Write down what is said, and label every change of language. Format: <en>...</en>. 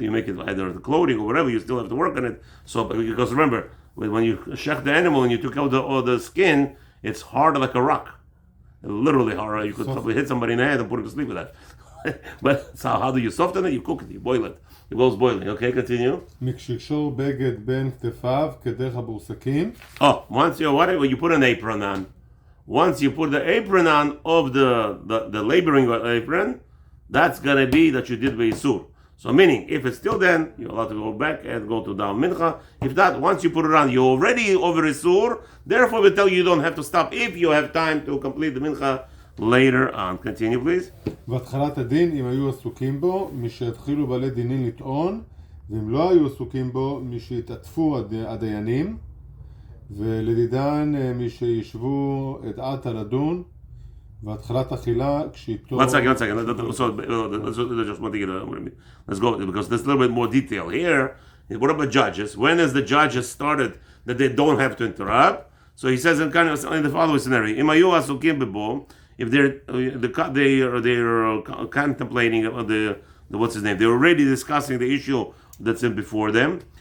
<en>You make it either the clothing or whatever, you still have to work on it. So, because remember, when you shech the animal and you took out all the skin, it's hard like a rock. Literally hard. You could probably hit somebody in the head and put him to sleep with that. But so how do you soften it? You cook it, you boil it. It goes boiling. Okay, continue.</en> <he>מקשקשור בגד בין כתפיו כדרך הבורסקים.</he> <en>Oh, once you put an apron on. Once you put the apron on of the laboring apron, that's gonna be that you did beisur. So meaning, if it's still then, you're allowed to go back and go to down mincha. If not, once you put it on, you're already over isur. Therefore, we tell you don't have to stop if you have time to complete the mincha later on. Continue, please.</en> <he>והתחלת הדין, אם היו עסוקים בו, משהתחילו בעלי דינים לטעון, ואם לא היו עסוקים בו, משהתעטפו הדיינים, ולדידן משישבו את עתה לדון, והתחלת אכילה כשאיתו...</he> <en>One second. Let's go, because there's a little bit more detail here. What about judges? When has the judges started that they don't have to interrupt? So he says in the following scenario, if they're contemplating the what's his name, they're already discussing the issue that's in before them.</en>